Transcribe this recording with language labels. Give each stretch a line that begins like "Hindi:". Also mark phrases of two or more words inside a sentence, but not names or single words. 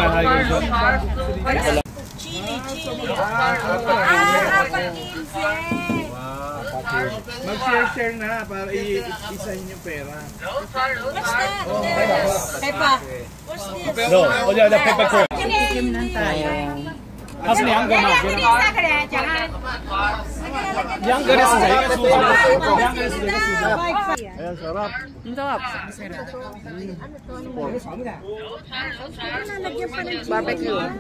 Filipino: Chili. Mag-share na para isahin yung pera. Pepa. No, wala na
English: pepper corn.
Filipino: Tikim lang tayo.
Chinese: 它是两个嘛？两个的是这个数字，两个的是这个数字。
Filipino: Ayan, sarap. Ang sarap. Barbecue.